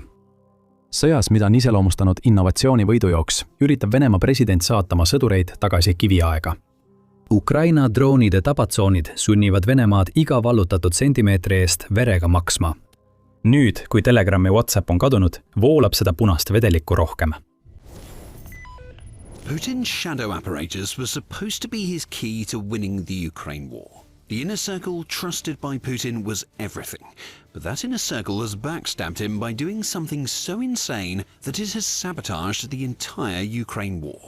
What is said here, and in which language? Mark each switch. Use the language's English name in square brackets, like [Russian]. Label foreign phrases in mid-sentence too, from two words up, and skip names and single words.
[Estonian] Sõjas, mida on iseloomustanud innovatsiooni võidujooks, üritab Venemaa president saata oma sõdureid tagasi kiviaega. Ukraina droonide tabatsoonid sunnivad Venemaad iga vallutatud sentimeetri eest verega maksma. Nüüd, kui Telegram ja WhatsApp on kadunud, voolab seda punast vedelikku rohkem. [English] Putin's shadow apparatus was supposed to be his key to winning the Ukraine war. The inner circle trusted by Putin was everything, but that inner circle has backstabbed him by doing something so insane that it has sabotaged the entire Ukraine war.